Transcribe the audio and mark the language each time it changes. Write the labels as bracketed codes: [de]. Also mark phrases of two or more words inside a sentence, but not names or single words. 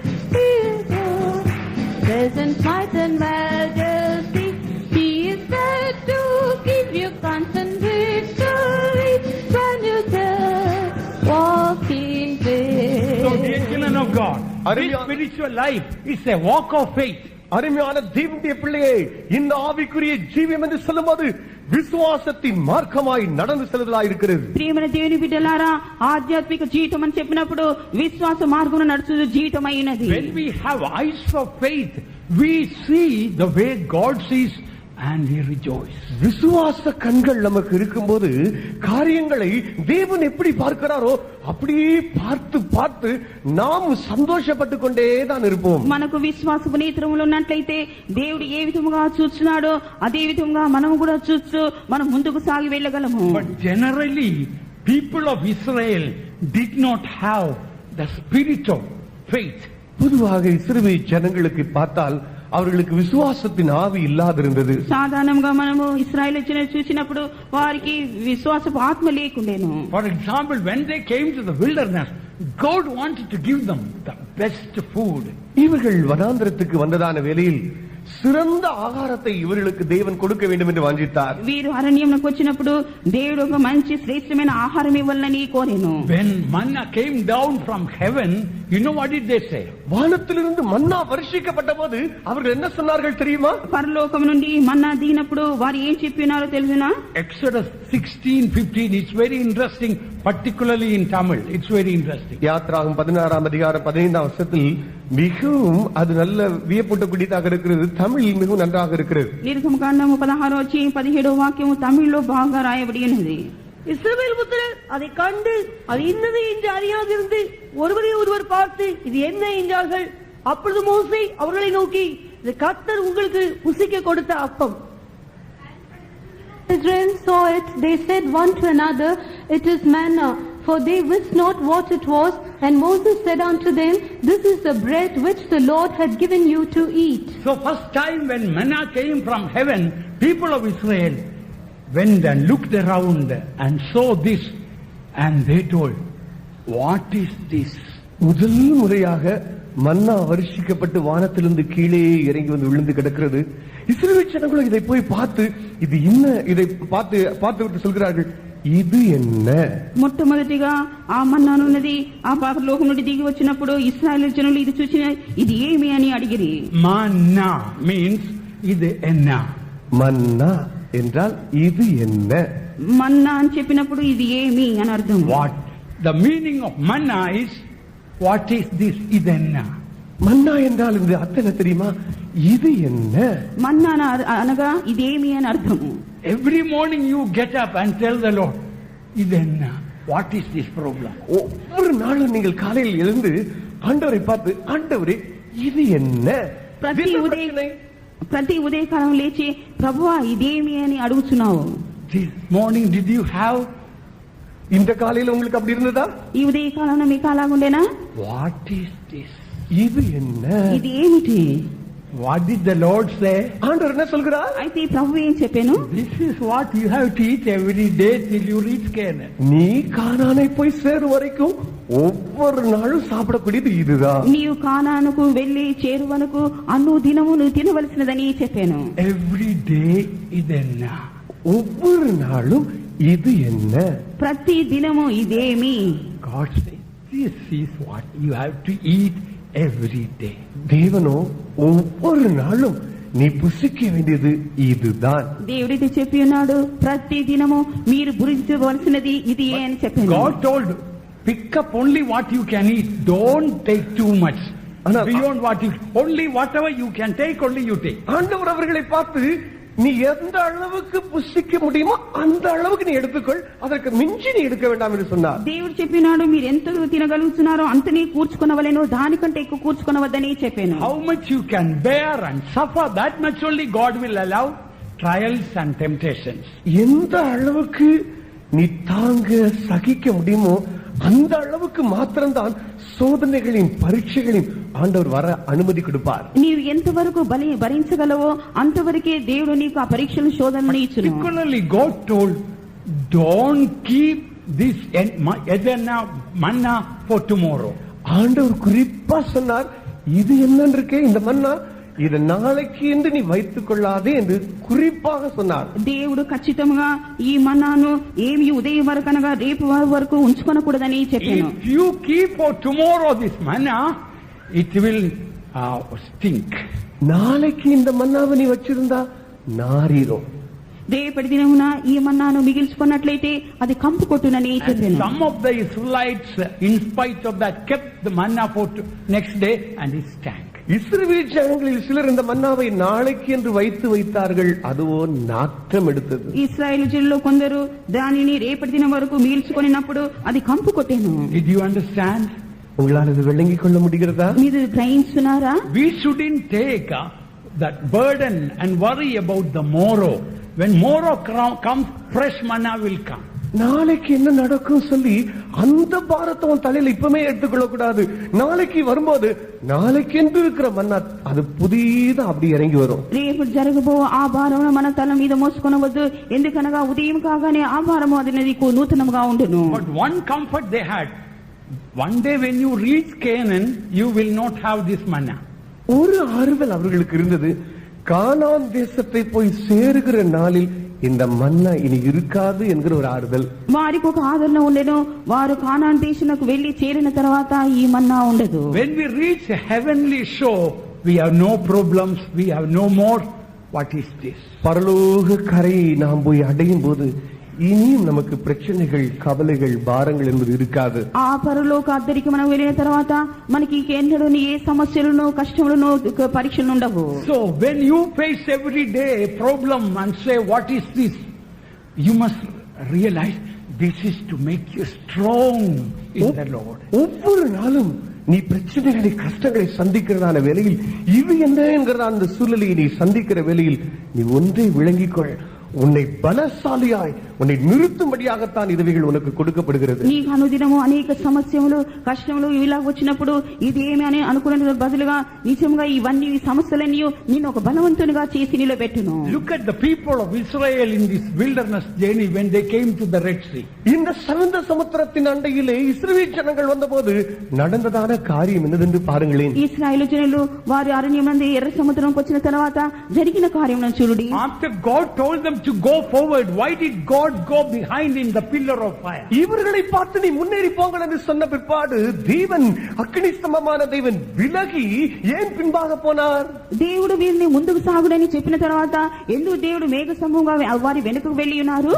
[en] His presence, might and majesty. He is there to give you constant victory. When you just walk in faith. So dear children of God, this spiritual life is a walk of faith. [ta] அருமையான தேவனுடைய பிள்ளையே, இந்த ஆவிக்குரிய ஜீவியம் என்று சொல்லும்போது విశ్వాసத்தின் మార్గమాయి நடந்து செல்லுதலாய் இருக்கிறது. [te] ప్రియమైన దేవుని బిడ్డలారా, ఆధ్యాత్మిక జీవితం అని చెప్పినప్పుడు విశ్వాస మార్గమున నడుచు జీవితమైనది. [en] When we have eyes of faith, we see the way God sees and we rejoice. [ta] விசுவாச கண்கள் நமக்கு இருக்கும்போது காரியங்களை தேவன் எப்படி பார்க்கிறாரோ அப்படியே பார்த்து பார்த்து நாம் సంతోషపట్టు கொண்டே தான் இருப்போம். [te] మనకు విశ్వాసపు నేత్రములు ఉన్నట్లయితే దేవుడు ఏ విధముగా చూస్తున్నాడో అదే విధముగా మనము కూడా చూస్తూ మనం ముందుకు సాగి వెళ్ళగలము. [en] But generally, people of Israel did not have the spirit of faith. [ta] பொதுவாக இஸ்ரவேல் ஜனங்களுக்கு பார்த்தால் அவர்களுக்கு விசுவாசத்தின் ஆவி இல்லாதிருந்தது. [te] సాధారణంగా మనము ఇశ్రాయేలు చూసినప్పుడు వారికి విశ్వాసపు ఆత్మ లేకుండేను. [en] For example, when they came to the wilderness, God wanted to give them the best food. [ta] இவர்கள் வனாந்திரத்துக்கு வந்ததான வேளையில் சிறந்த ஆகாரத்தை இவர்களுக்கு தேவன் கொடுக்க வேண்டும் என்று வாஞ்சித்தார். [te] వీరు అరణ్యంలోకి వచ్చినప్పుడు దేవుడు ఒక మంచి శ్రేష్టమైన ఆహారం ఇవ్వాలని కోరెను. [en] When manna came down from heaven, you know what did they say? [ta] வானத்திலிருந்து மன்னா வருஷிக்கப்பட்டபோது அவர்கள் என்ன சொன்னார்கள் தெரியுமா? [te] పరలోకం నుండి మన్నా దిగినప్పుడు వారు ఏం చెప్పినారో తెలుసునా? [en] Exodus 16:15. It's very interesting, particularly in Tamil. It's very interesting. [ta] யாத்ராகமம் 16ஆம் அதிகாரம் 15ஆம் வசனத்தில் மிகவும் அது நல்ல வியப்பூட்டக்கூடியதாக இருக்கிறது. தமிழில் மிகவும் நன்றாக இருக்கிறது. [te] నిర్గమకాండము 16-17 వాక్యము తమిళ్లో బాగా రాయబడి ఉన్నది. [ta] இஸ்ரவேல் புத்திரர் அதை கண்டு அது இன்னது என்று அறியாதிருந்து ஒருவரை ஒருவர் பார்த்து இது என்ன என்றார்கள். அப்பொழுது மோசே அவர்களை நோக்கி, இது கர்த்தர் உங்களுக்கு புசிக்க கொடுத்த அப்பம். [en] Israel saw it, they said one to another, it is manna, for they wist not what it was. And Moses said unto them, this is the bread which the Lord had given you to eat. So first time when manna came from heaven, people of Israel went and looked around and saw this, and they told, what is this? [ta] முதல் முறையாக மன்னா வருஷிக்கப்பட்டு வானத்திலிருந்து கீழே இறங்கி வந்து விழுந்து கிடக்கிறது. இஸ்ரவேல் ஜனங்களும் இதை போய் பார்த்து இது என்ன, இதை பார்த்து விட்டு சொல்கிறார்கள், இது என்ன? [te] మొట్టమొదటిగా ఆ మన్నానున్నది ఆ పరలోకం నుండి దిగి వచ్చినప్పుడు ఇశ్రాయేలు జనులు ఇది చూసి ఇది ఏమి అని అడిగిరి. [en] Manna means [ta] இது என்ன. மன்னா என்றால் இது என்ன? [te] మన్నా అని చెప్పినప్పుడు ఇది ఏమి అని అర్థం. [en] What? The meaning of manna is, what is this? [ta] ఇదెన్న. மன்னா என்றால் இந்த அர்த்தம் தெரியுமா? இது என்ன? [te] మన్నా అనగా ఇదేమి అని అర్థము. [en] Every morning you get up and tell the Lord, ఇదెన్న. What is this problem? [ta] ஒவ்வொரு நாளும் நீங்கள் காலையில் எழுந்து ஆண்டவரை பார்த்து, ஆண்டவரே இது என்ன? [te] ప్రతి ఉదయకాలం లేచి ప్రభువా ఇదేమి అని అడుగుతున్నావు. [en] This morning did you have? [ta] இந்த காலையில் உங்களுக்கு அப்படி இருந்ததா? [te] ఈ ఉదయకాలంలో మీకు అలాగుండేనా? [en] What is this? [ta] இது என்ன? [te] ఇది ఏమిటి? [en] What did the Lord say? [ta] ஆண்டவர் என்ன சொல்கிறார்? [te] అయితే ప్రభు ఏం చెప్పాను? [en] This is what you have to eat every day till you reach Canaan. [ta] நீ கானானை போய் சேரும் வரைக்கும் ஒவ்வொரு நாளும் சாப்பிடக்கூடியது இதுதான். [te] నీవు కానానుకు వెళ్లి చేరువనకు అన్ను దినము నువ్వు తినవలసినదని చెప్పాను. [en] Every day ఇదెన్న. [ta] ஒவ்வொரு நாளும் இது என்ன? [te] ప్రతి దినము ఇదేమి? [en] God says, this is what you have to eat every day. [ta] தேவனோ ஒவ்வொரு நாளும் நீ புசிக்க வேண்டியது இதுதான். [te] దేవుడికి చెప్పి ఉన్నాడు ప్రతి దినము మీరు భుజించవలసినది ఇది అని చెప్పాను. [en] God told, pick up only what you can eat. Don't take too much. Beyond what you, only whatever you can take, only you take. [ta] ஆண்டவர் அவர்களை பார்த்து, நீ எந்த அளவுக்கு புசிக்க முடியுமோ அந்த அளவுக்கு நீ எடுத்துக்கொள், அதற்கு மிஞ்சி நீ எடுக்க வேண்டாம் என்று சொன்னார். [te] దేవుడు చెప్పినాడు మీరు ఎంత తినగలుగుతున్నారో అంతనే కూర్చుకొనవలెను, దానికంటే ఎక్కువ కూర్చుకొనవద్దని చెప్పాను. [en] How much you can bear and suffer, that much only God will allow trials and temptations. [ta] எந்த அளவுக்கு நீ தாங்க சகிக்க முடியுமோ அந்த அளவுக்கு மாத்திரம்தான் சோதனைகளின் பரீட்சைகளின் ஆண்டவர் வர அனுமதி கொடுப்பார். [te] నీవు ఎంతవరకు భరించగలవో అంతవరకే దేవుడు నీకు ఆ పరీక్షలు శోధనలు ఇచ్చును. [en] Particularly God told, don't keep this manna for tomorrow. [ta] ஆண்டவர் குறிப்பா சொன்னார், இது என்னன்னு இருக்கே இந்த மன்னா, இது நாளைக்கு என்று நீ வைத்துக் கொள்ளாதே என்று குறிப்பாக சொன்னார். [te] దేవుడు ఖచ్చితంగా ఈ మన్నాను ఏమి ఉదయం వరకు అనగా రేపు వరకు ఉంచుకొనకూడదని చెప్పాను. [en] If you keep for tomorrow this manna, it will stink. [ta] நாளைக்கு இந்த மன்னாவை நீ வச்சிருந்தா நாரிரும். [te] రేపటి దినమున ఈ మన్నాను మిగిల్చుకున్నట్లయితే అది కంపు కొట్టునని చెప్పాను. [en] Some of the Israelites, in spite of that, kept the manna for next day and it stank. [ta] இஸ்ரவேல் ஜனங்களில் சிலர் இந்த மன்னாவை நாளைக்கு என்று வைத்தார்கள், அதுவோ நாற்றம் எடுத்தது. [te] ఇశ్రాయేలు జనుల్లో కొందరు దానిని రేపటి దినం వరకు మిగిల్చుకొనినప్పుడు అది కంపు కొట్టెను. [en] Did you understand? [ta] உங்களால் இது விளங்கிக் கொள்ள முடிகிறதா? [te] మీరు గ్రహించున్నారా? [en] We shouldn't take that burden and worry about the morrow. When morrow comes, fresh manna will come. [ta] நாளைக்கு என்ன நடக்கும் சொல்லி அந்த பாரத்தை உன் தலையில இப்பமே எடுத்துக்கொள்ள கூடாது. நாளைக்கு வரும்போது நாளைக்கு என்று இருக்கிற மன்னா அது புதியதா அப்படி இறங்கி வரும். [te] రేపు జరగబో ఆ భారమును మన తల మీద మోసుకొనవద్దు, ఎందుకనగా ఉదయం కాగానే ఆ భారము అది నీకు నూతనముగా ఉండును. [en] But one comfort they had, one day when you reach Canaan, you will not have this manna. [ta] ஒரு ஆறுதல் அவர்களுக்கு இருந்தது, கானான் தேசத்தை போய் சேருகிற நாளில் இந்த மன்னா இனி இருக்காது என்கிற ஒரு ஆறுதல். [te] వారికి ఒక ఆదరణ ఉండెను, వారు కానాన్ దేశమునకు వెళ్లి చేరిన తర్వాత ఈ మన్నా ఉండదు. [en] When we reach a heavenly shore, we have no problems, we have no more. What is this? [ta] பரலோக கரையை நாம் போய் அடையும் போது இனியும் நமக்கு பிரச்சனைகள், கவலைகள், பாரங்கள் என்பது இருக்காது. [te] ఆ పరలోక అద్దరికి మనం వెళ్ళిన తర్వాత మనకి ఎన్నడూ ఏ సమస్యలను, కష్టములను, పరీక్షలు ఉండవు. [en] So when you face every day a problem and say, what is this? You must realize this is to make you strong in the Lord. [ta] ஒவ்வொரு நாளும் நீ பிரச்சனைகளை, கஷ்டங்களை சந்திக்கிறதான வேளையில் இது என்ன என்கிறதான அந்த சூழ்நிலையை நீ சந்திக்கிற வேளையில் நீ ஒன்றை விளங்கிக்கொள், உன்னை பலசாலியாய் உன்னை நிறுத்தும்படியாகத்தான் இதுவைகள் உனக்கு கொடுக்கப்படுகிறது. [te] నీకు అనుదినము అనేక సమస్యలు, కష్టములు ఇలా వచ్చినప్పుడు ఇదేమి అని అనుకునే బదులుగా నిజంగా ఇవన్నీ సమస్యలన్నీ నిన్ను ఒక బలవంతునిగా చేసి నిలబెట్టును. [en] Look at the people of Israel in this wilderness journey when they came to the Red Sea. [ta] இந்த சிவந்த சமுத்திரத்தின் அண்டையிலே இஸ்ரவேல் ஜனங்கள் வந்தபோது நடந்ததான காரியம் என்னதென்று பாருங்களேன். [te] ఇశ్రాయేలు జనులు వారి అరణ్యం నుండి ఎర్ర సముద్రంకి వచ్చిన తర్వాత జరిగిన కార్యం చూడండి. [en] After God told them to go forward, why did God go behind in the pillar of fire? [ta] இவர்களை பார்த்து நீ முன்னேறி போங்கள் என்று சொன்ன பிற்பாடு தேவன் அக்கினி ஸ்தம்பமான தேவன் விலகி ஏன் பின்பாக போனார்? [te] దేవుడు వీరిని ముందుకు సాగుడని చెప్పిన తర్వాత ఎందుకు దేవుడు మేఘ స్తంభంగా వారి వెనుకకు వెళ్లి ఉన్నారు?